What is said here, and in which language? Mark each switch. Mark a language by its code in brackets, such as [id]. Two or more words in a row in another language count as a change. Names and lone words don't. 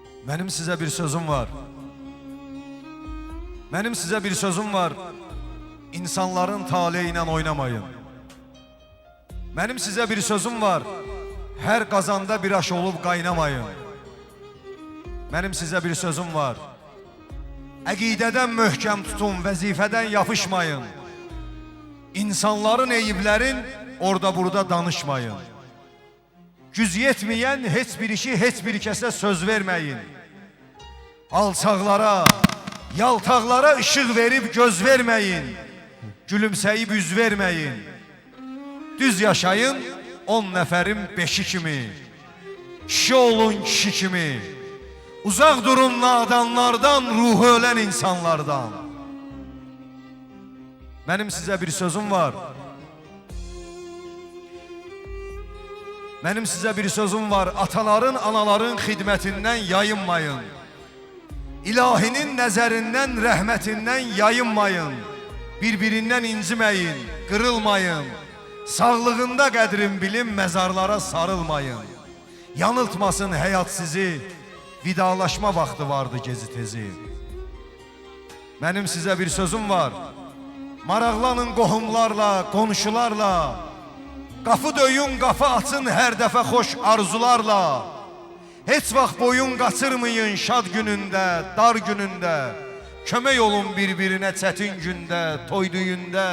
[tr] Benim size bir sözüm var. Benim size bir sözüm var. İnsanların taleyiyle oynamayın. Benim size bir sözüm var. Her kazanda bir aş olup kaynamayın. Benim size bir sözüm var. [az] Əqidədən möhkəm tutun, vəzifədən yapışmayın. İnsanların eyiblərin orada burada danışmayın. Güz yetməyən heç bir işi heç bir kəsə söz verməyin. Alçaqlara, yaltaqlara ışıq verib göz verməyin. Gülümsəyib üz verməyin. Düz yaşayın 10 nəfərin 5-i kimi. Kişi olun kişi kimi. Uzaq durun nadanlardan, ruhu ölən insanlardan. [tr] Benim size bir sözüm var. Benim size bir sözüm var. [az] Ataların, anaların xidmətindən yayınmayın. İlahinin nəzərindən, rəhmətindən yayınmayın. Birbirindən inciməyin, qırılmayın. Sağlığında qədrin bilin, məzarlara sarılmayın. Yanıltmasın həyat sizi. Vidalaşma vaxtı vardı gezi tezi. [tr] Benim size bir sözüm var. [az] Maraqlanın qohumlarla, qonşularla. Qapı döyün, qapı açın hər dəfə xoş arzularla. Heç vaxt boyun qaçırmayın şad günündə, dar günündə. Kömək olun bir-birinə çətin gündə, toyduyunda.